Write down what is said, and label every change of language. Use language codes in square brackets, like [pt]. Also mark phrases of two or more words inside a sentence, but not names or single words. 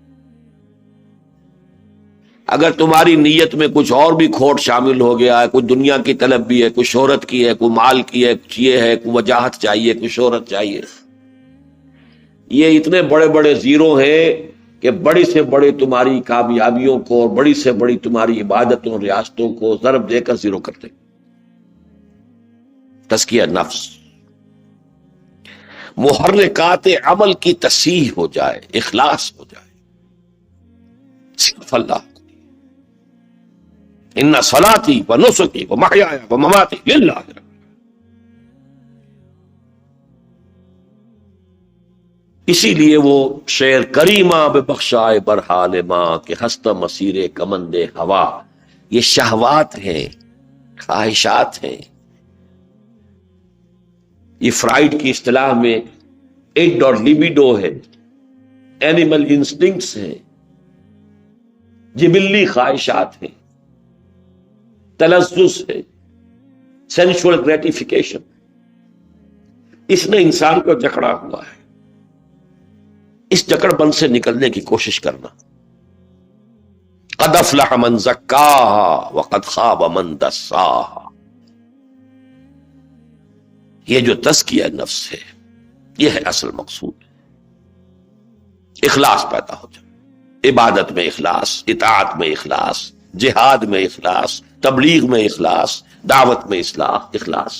[ur] اگر تمہاری نیت میں کچھ اور بھی کھوٹ شامل ہو گیا ہے، کوئی دنیا کی طلب بھی ہے، کوئی شہرت کی ہے، کوئی مال کی ہے، کچھ یہ ہے، کوئی وجاہت چاہیے، کوئی شہرت چاہیے، یہ اتنے بڑے بڑے زیرو ہیں کہ بڑی سے بڑی تمہاری کامیابیوں کو اور بڑی سے بڑی تمہاری عبادتوں ریاستوں کو ضرب دے کر زیرو کر دیں۔ تزکیہ نفس، محرکات عمل کی تصحیح ہو جائے، اخلاص ہو جائے صرف اللہ۔ [ar] ان صلاتی و نسکی و محیایا و مماتی للہ، [ur] اسی لیے وہ شعر [fa] کریمہ بے بخشائے برحال ماں کہ ہستہ مسیر کمند ہوا، [ur] یہ شہوات ہیں، خواہشات ہیں، یہ فرائڈ کی اصطلاح میں اڈ اور لیبیڈو ہے، [en] animal instincts [ur] ہیں، جبلی خواہشات ہیں، تلذذ ہے، [en] sensual gratification, [ur] اس نے انسان کو جکڑا ہوا ہے۔ اس جکڑ بند سے نکلنے کی کوشش کرنا۔ [ar] قد افلح من زکاہا وقد خاب من دساہا، [ur] یہ جو تزکیہ نفس ہے یہ ہے اصل مقصود۔ اخلاص پیدا ہو جائے، عبادت میں اخلاص، اطاعت میں اخلاص، جہاد میں اخلاص، تبلیغ میں اخلاص، دعوت میں اخلاص۔